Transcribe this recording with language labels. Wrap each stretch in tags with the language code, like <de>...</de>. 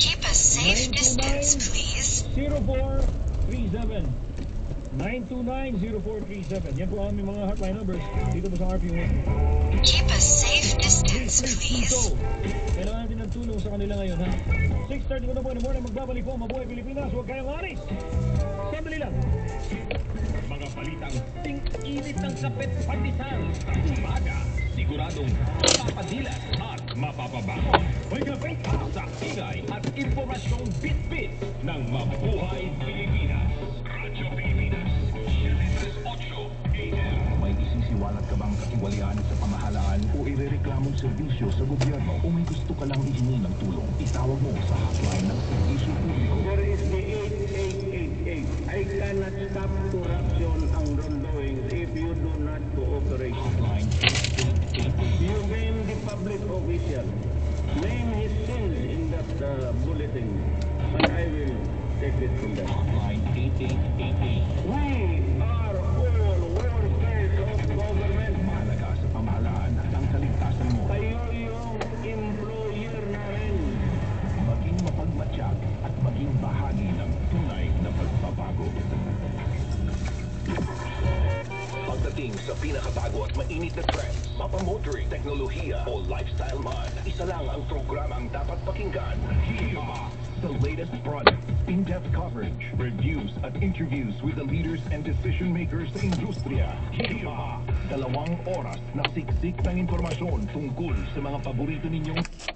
<en>Keep a safe distance, please. 0437. 929-0437.</en> <tl>Yan po ang aming mga hotline numbers dito po sa RP1.</tl> <en>Keep a safe distance, please.</en> <tl>Kailangan natin ng tulong sa kanila ngayon, ha? 6:30 ko na po</tl> <en>in the morning.</en> <tl>Magbabalik po ang Mabuhay Pilipinas. Huwag kayong alis. Sandali lang. Mga balitang ting-init ng kapit pandesal sa umaga. Siguradong mapapadilas at mapapabangon. May gabay sa ingay at impormasyong bit-bit ng Mabuhay Pilipinas. Radyo Pilipinas, 738 AM. May isisiwalat ka bang katiwalian sa pamahalaan o irereklamong serbisyo sa gobyerno o may gusto ka lang ihingi ng tulong? Itawag mo sa hotline ng serbisyo publiko.</tl> <en>There is the 8888. I cannot stop corruption ang wrongdoings if you do not cooperate. Hotline 8888. You name the public official. Name his sins in that bulletin. And I will take it from there. Hotline 8888. We are all workers of government.</en> <tl>Mahalaga sa pamahalaan ang kaligtasan mo. Kayo yung employer namin. Maging mapagmatsyag at maging bahagi ng tunay na pagbabago. Pagdating sa pinakabago at mainit na trends, mapamotoring, teknolohiya o lifestyle man, isa lang ang programang dapat pakinggan.</tl> <en>Hima, the latest product, in-depth coverage, reviews at interviews with the leaders and decision makers</en> <tl>sa industriya. Hima, 2 oras na siksik ng impormasyon tungkol sa mga paborito ninyong</tl>